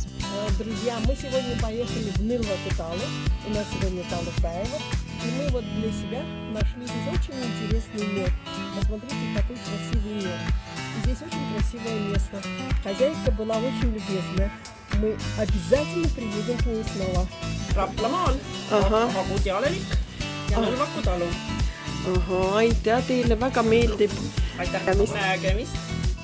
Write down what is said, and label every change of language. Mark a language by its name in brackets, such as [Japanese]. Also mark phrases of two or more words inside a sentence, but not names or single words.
[Russian] Друзья, мы сегодня поехали в Нылва-Куталу. У нас сегодня Талукаева. И мы вот для себя нашли здесь очень интересный мед. Посмотрите, какой красивый мед. И здесь очень красивое место. Хозяйка была очень любезная. Мы обязательно приедем к ней снова. [Estonian] Raplamaal, Hagud ja Alevik ja Nõlvaku talu. Aitäh teile, väga meeldib. Aitäh, nägemist!